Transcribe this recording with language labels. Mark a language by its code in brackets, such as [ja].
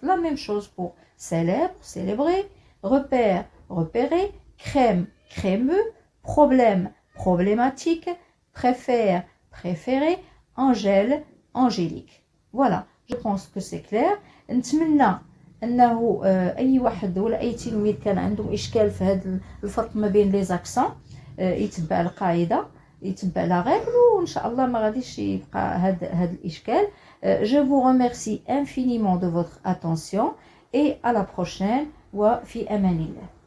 [fr] La même chose pour célèbre, célébrer, repère, repérer, crème, crémeux, problème, problématique, préfère, préféré, Angèle, angélique. Voilà, je pense que c'est clair. [ar] نتمنى انه اي واحد ولا اي تلميذ كان عنده اشكال في هذا الفرق ما بين لي زاكسون يتبع القاعده، يتبع لا ريغل، وان شاء الله ما غاديش يبقى هذا الاشكال. [fr] Je vous remercie infiniment de votre attention et à la prochaine [ar] وفي امان الله.